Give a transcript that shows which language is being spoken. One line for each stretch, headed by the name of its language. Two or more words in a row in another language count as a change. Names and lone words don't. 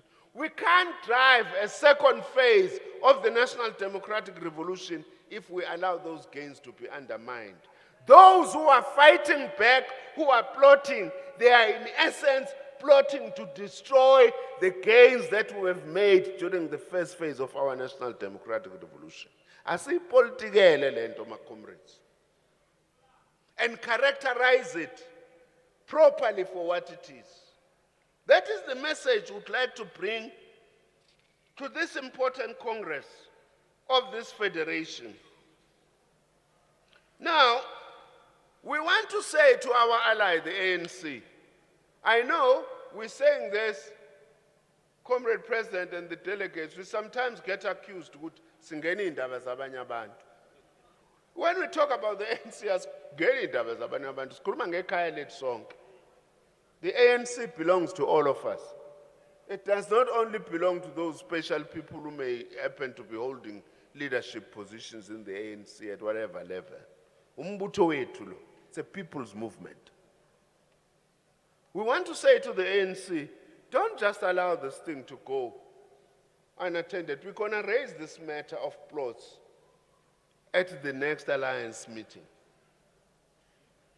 English: We can't drive a second phase of the National Democratic Revolution if we allow those gains to be undermined. Those who are fighting back, who are plotting, they are in essence plotting to destroy the gains that we have made during the first phase of our National Democratic Revolution.
Zulu: Asiyipolitikele le nto,
English: my comrades, and characterize it properly for what it is. That is the message we'd like to bring to this important Congress of this federation. Now, we want to say to our ally, the ANC, I know we're saying this, Comrade President and the delegates, we sometimes get accused of
Zulu: singeni indaba zabanye abantu.
English: When we talk about the ANC as
Zulu: ngeni indaba zabanye abantu, sikhuluma ngekhaya lethu sonke.
English: The ANC belongs to all of us. It does not only belong to those special people who may happen to be holding leadership positions in the ANC at whatever level.
Zulu: Umbutho wethu lo,
English: it's a people's movement. We want to say to the ANC, don't just allow this thing to go unattended. We're going to raise this matter of plots at the next alliance meeting.